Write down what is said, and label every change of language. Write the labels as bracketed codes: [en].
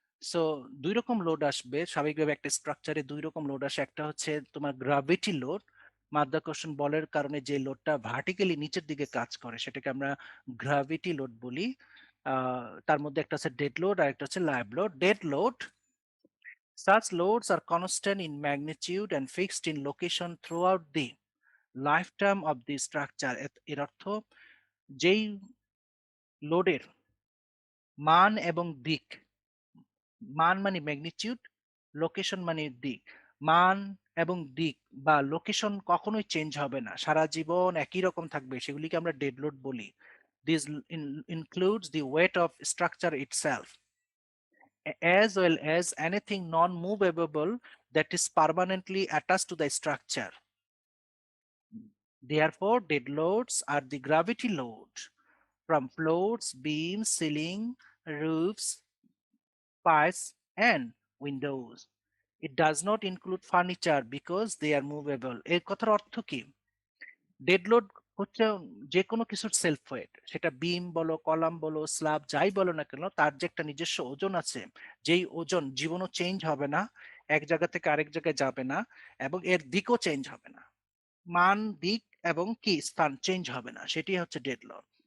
[bn] So দুই রকম load আসবে স্বাভাবিকভাবে, একটা স্ট্রাকচারে দুই রকম লোড আসে। একটা হচ্ছে তোমার গ্রাভিটি লোড, মাধ্যাকর্ষণ বলের কারণে যে লোডটা ভার্টিক্যালি নিচের দিকে কাজ করে সেটাকে আমরা গ্রাভিটি লোড বলি। তার মধ্যে একটা হচ্ছে ডেড লোড আর একটা হচ্ছে live load. [en] Dead load, such loads are constant in magnitude and fixed in location throughout the lifetime of the structure. [bn] এর অর্থ, যেই লোডের মান এবং দিক, মান মানে ম্যাগনিটিউড, লোকেশন মানে দিক, মান এবং দিক বা লোকেশন কখনোই চেঞ্জ হবে না, সারা জীবন একই রকম থাকবে, সেগুলিকে আমরা ডেড লোড বলি। [en] This includes the weight of structure itself as well as anything non-movable that is permanently attached to the structure. Therefore, dead loads are the gravity load from floors, beams, ceiling, roofs, pipes, and windows. It does not include furniture because they are movable. [bn] এর কথার অর্থ কি? Dead load হচ্ছে যে কোনো কিছুর self wait, সেটা বিম বলো, কলাম বলো, স্ল্যাব, যাই বলো না কেন, তার যে একটা নিজস্ব ওজন আছে, যেই ওজন জীবনও চেঞ্জ হবে না, এক জায়গা থেকে আরেক জায়গায় যাবে না, এবং এর দিকও চেঞ্জ হবে না, মান, দিক এবং কি স্থান চেঞ্জ হবে না, সেটি হচ্ছে ডেড লোড।